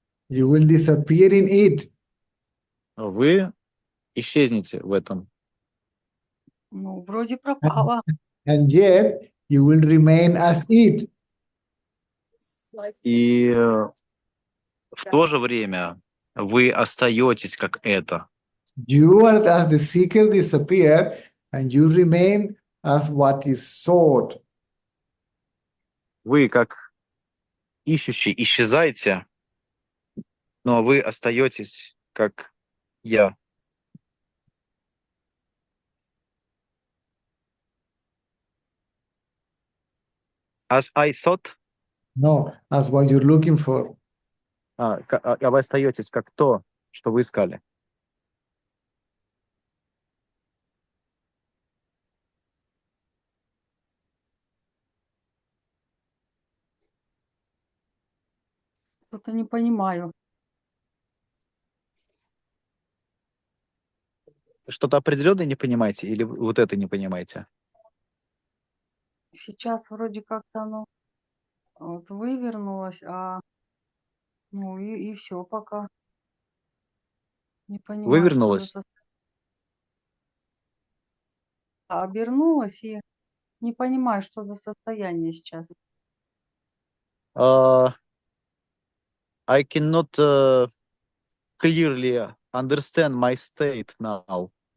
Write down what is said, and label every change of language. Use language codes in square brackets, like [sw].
[en] You will disappear in it. [ru] Вы исчезнете в этом. Ну, вроде пропала. [en] And yet, you will remain as it. [ru] И в то же время вы остаетесь как это. [en] You are as the seeker disappear, and you remain as what is sought. [ru] Вы как ищущий исчезаете, но вы остаетесь как я. [en] As I thought, No, as what you're looking for. [ru] а вы остаетесь как то, что вы искали. Что-то не понимаю. Что-то определенное не понимаете или вот это не понимаете? Сейчас вроде как-то оно вот вывернулось, ну и все пока. Не понимаю, что за Вывернулось? обернулось и не понимаю, что за состояние сейчас. [en] I cannot clearly understand my state now.